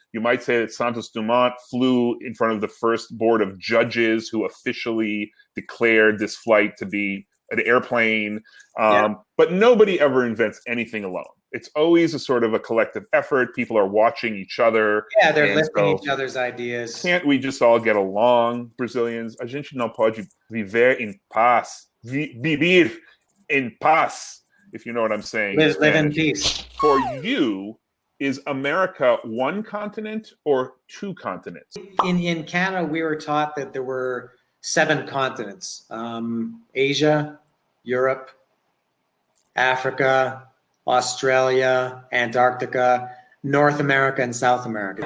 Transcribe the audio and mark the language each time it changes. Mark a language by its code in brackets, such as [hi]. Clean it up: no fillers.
[en] You might say that Santos Dumont flew in front of the first board of judges who officially declared this flight to be an airplane. But nobody ever invents anything alone. It's always a sort of a collective effort. People are watching each other. Yeah, they're lifting each other's ideas. Can't we just all get along, Brazilians? [pt] A gente não pode viver em paz. Vivir em paz, [en] if you know what I'm saying. Live in peace. For you, is America one continent or two continents? In Canada, we were taught that there were 7 continents. Asia, Europe, Africa, Australia, Antarctica, North America, and South America.